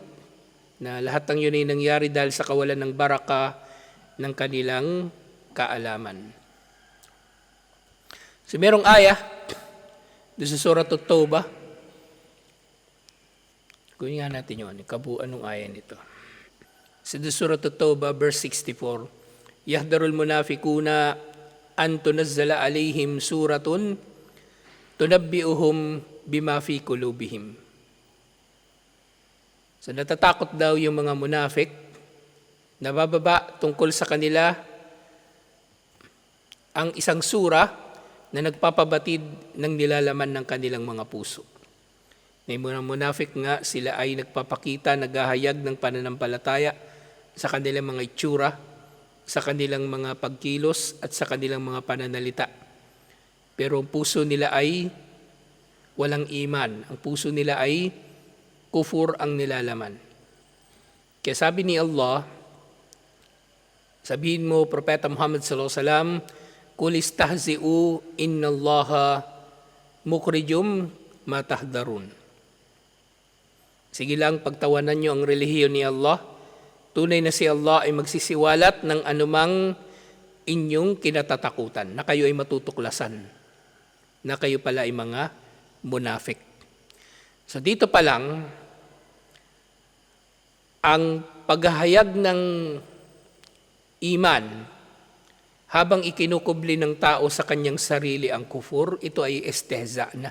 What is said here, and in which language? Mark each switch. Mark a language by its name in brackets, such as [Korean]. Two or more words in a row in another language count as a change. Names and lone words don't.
[Filipino] Na lahat ng yun ay nangyari dahil sa kawalan ng baraka ng kanilang kaalaman. So merong ayah doon sa Surah At-Tawbah. Kunin nga natin yun, kabuuan ng ayah nito. Sa Surah At-Tawbah, verse 64, [Arabic] يحذر المنافقون أن تنزل عليهم سورة تنبئهم بما في قلوبهم. [Filipino] So natatakot daw yung mga munafik na bababa tungkol sa kanila ang isang sura na nagpapabatid ng nilalaman ng kanilang mga puso. May mga munafik nga, sila ay nagpapakita, naghahayag ng pananampalataya sa kanilang mga itsura, sa kanilang mga pagkilos at sa kanilang mga pananalita. Pero ang puso nila ay walang iman. Ang puso nila ay kufur ang nilalaman. Kaya sabi ni Allah, sabihin mo, Propeta Muhammad [Arabic] صلى الله عليه وسلم, قل استهزئوا إن الله مخرج ما تحذرون. [Filipino] Sige lang, pagtawanan nyo ang relihiyon ni Allah. Tunay na si Allah ay magsisiwalat ng anumang inyong kinatatakutan, na kayo ay matutuklasan, na kayo pala ay mga munafik. So dito pa lang, ang paghahayag ng iman habang ikinukubli ng tao sa kanyang sarili ang kufur, ito ay istihza na.